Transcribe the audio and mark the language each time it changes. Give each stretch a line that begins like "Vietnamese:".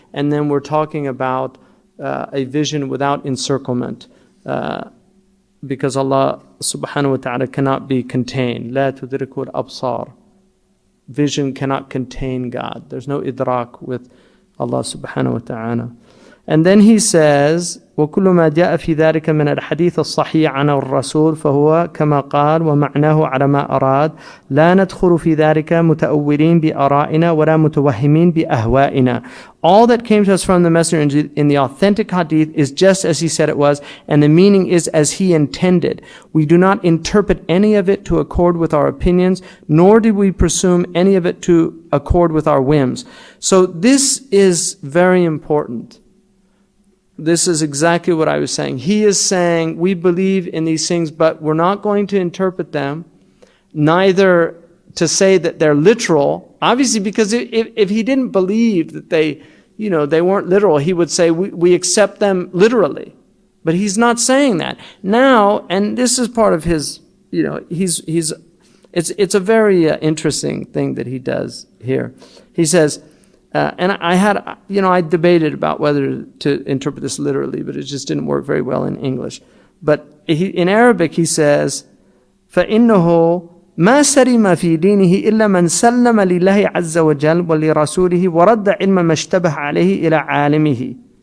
English: And then we're talking about a vision without encirclement, because Allah subhanahu wa ta'ala cannot be contained.
Arabic: La tudriku al-absar.
English: Vision cannot contain God. There's no idrak with Allah subhanahu wa ta'ala. And then he says,
Arabic: وَكُلُّ مَا جَاءَ فِي ذَلِكَ مِنَ الْحَدِيثِ الصَّحِيحِ عَنَ الرَّسُولِ فَهُوَ كَمَا قَالَ وَمَعْنَاهُ عَلَى مَا أَرَادَ لَا نَدْخُلُ فِي ذَلِكَ مُتَأَوِّلِينَ بِآرَائِنَا وَلَا مُتَوَهِّمِينَ بِأَهْوَائِنَا.
English: All that came to us from the Messenger in the authentic hadith is just as he said it was, and the meaning is as he intended. We do not interpret any of it to accord with our opinions, nor did we presume any of it to accord with our whims. So this is very important. This is exactly what I was saying. He is saying, we believe in these things, but we're not going to interpret them, neither to say that they're literal. Obviously, because if he didn't believe that they weren't literal, he would say, we accept them literally. But he's not saying that. Now, and this is part of his, it's a very interesting thing that he does here. He says, and I debated about whether to interpret this literally, but it just didn't work very well in English. But in Arabic he says,
Arabic: فَإِنَّهُ مَا سَرِمَ فِي دِينِهِ إِلَّا مَنْ سَلَّمَ لِلَّهِ عَزَّ وَجَلَّ وَلِرَسُولِهِ وَرَدَّ عِلْمَ مَا اشْتَبَهَ عَلَيْهِ إِلَى عَالِمِهِ.